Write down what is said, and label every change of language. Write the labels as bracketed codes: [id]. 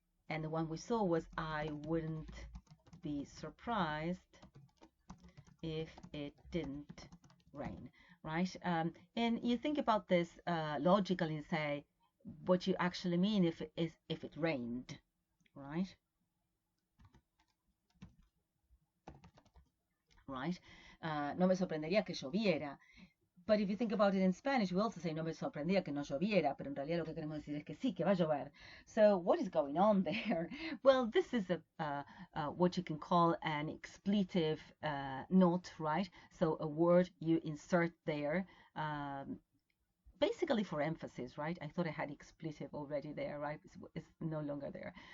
[en] And the one we saw was I wouldn't be surprised if it didn't rain, right? And you think about this logically and say what you actually mean if it rained, right? Right? [es] No me sorprendería que lloviera. [en] But if you think about it in Spanish, we also say [es] no me sorprendía que no lloviera, pero en realidad lo que queremos decir es que sí, que va a llover. [en] So what is going on there? Well, this is what you can call an expletive note, right? So a word you insert there, basically for emphasis, right? I thought I had expletive already there, right? It's no longer there.